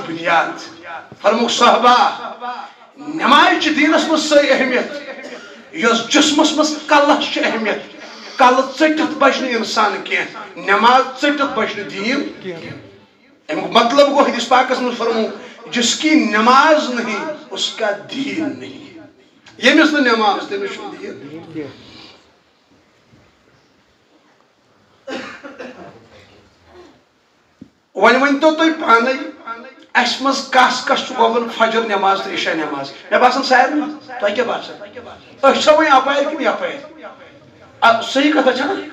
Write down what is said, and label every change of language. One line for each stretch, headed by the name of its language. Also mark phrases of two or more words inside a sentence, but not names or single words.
Kashmiri: بُنیاد فرموک صحابہ نماز چھِ دیٖنس منٛز سۄے اہمیت یۄس جسمس منٛز کلس چھِ اہمیت کلہٕ ژٔٹِتھ بچہِ نہٕ انسان کینٛہہ نماز ژٔٹِتھ بچہِ نہٕ دیٖن امیُک مطلب گوٚو حدیث پاکس منٛز فرمو
Urdu: جس کی نماز نہیں اس کا دین نہیں
Kashmiri: ییٚمِس نہٕ نماز تٔمِس چھُنہٕ دیٖن وۄنۍ ؤنۍتو تُہۍ پانے اَسہِ منٛز کس کس چھُ گۄبن فجر نماز تہٕ عشاء نماز مےٚ باسان سارنٕے تۄہہِ کیٛاہ باسان أسۍ چھا وۄنۍ اپارِ کِنہٕ یپارِ صحیح کتھا چھا